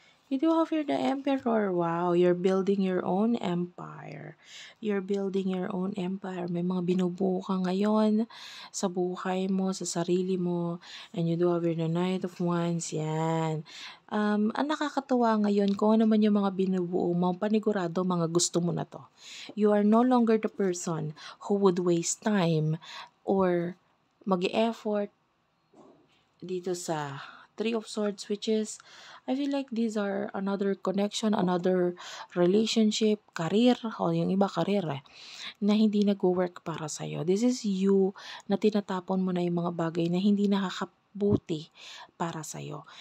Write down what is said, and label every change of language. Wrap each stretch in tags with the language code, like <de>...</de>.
<en>You do have here the Emperor. Wow, you're building your own empire. You're building your own empire.</en> <tl>May mga binubuo ka ngayon sa buhay mo, sa sarili mo.</tl> <en>And you do have here the Knight of Wands.</en> <tl>Yan. Ang nakakatuwa ngayon, kung ano man yung mga binubuo mo, panigurado, mga gusto mo na to.</tl> <en>You are no longer the person who would waste time or</en> <tl>mag-effort dito sa</tl> <en>Three of Swords, which is, I feel like these are another connection, another relationship, career,</en> <tl>o yung iba career na hindi nag-work para sa'yo.</tl> <en>This is you</en> <tl>na tinatapon mo na yung mga bagay na hindi nakakabuti para sa'yo.</tl>